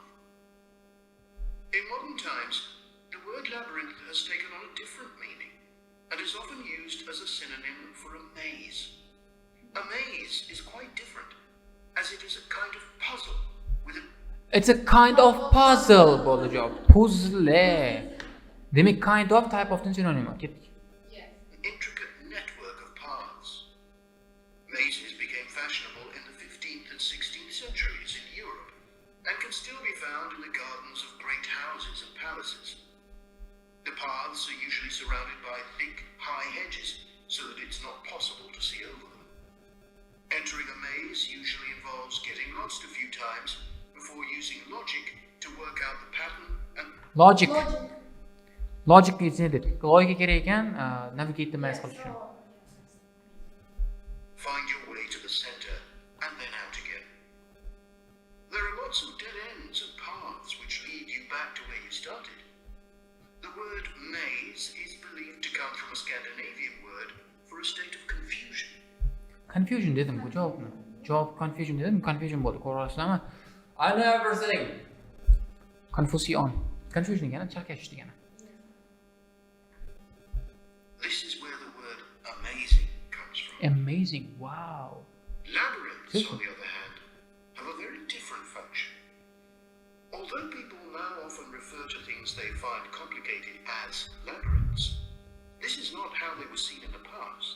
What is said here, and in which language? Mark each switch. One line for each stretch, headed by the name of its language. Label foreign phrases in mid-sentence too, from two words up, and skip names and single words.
English: In modern times, the word labyrinth has taken on a different meaning, and is often used as a synonym for a maze. A maze is quite different, as it is a kind of puzzle with a... It's a kind of puzzle
Uzbek: bo'ldi javob.
English: Puzzle. Demak kind of type of synonym.
Uzbek: Ketdik.
English: intricate network of paths. Mazes became fashionable in the 15th and 16th centuries in Europe, and can still be found in the gardens of great houses and palaces. The paths are usually surrounded by thick, high hedges, so that it's not possible to see over them. Entering a maze usually involves getting lost a few times before using logic to work out the pattern and... Logic is needed.
Uzbek: Logika kerak ekan, navigate qilish uchun.
English: Find your way to the center and then out again. There are lots of dead ends and paths which lead you back to where you started. The word maze is believed to come from a Scandinavian word for a state of confusion.
Uzbek: Confusion dedim bu javobni. Javob confusion dedim, confusion bo'ldi. Ko'rasizlarmi?
English: I know everything. Confusion.
Uzbek: Confusion degani chalkash degani.
English: This is where the word amazing comes from. Amazing. Wow. Labyrinths, on the other hand, have a very different function. Although people now often refer to things they find complicated as labyrinths, this is not how they were seen in the past.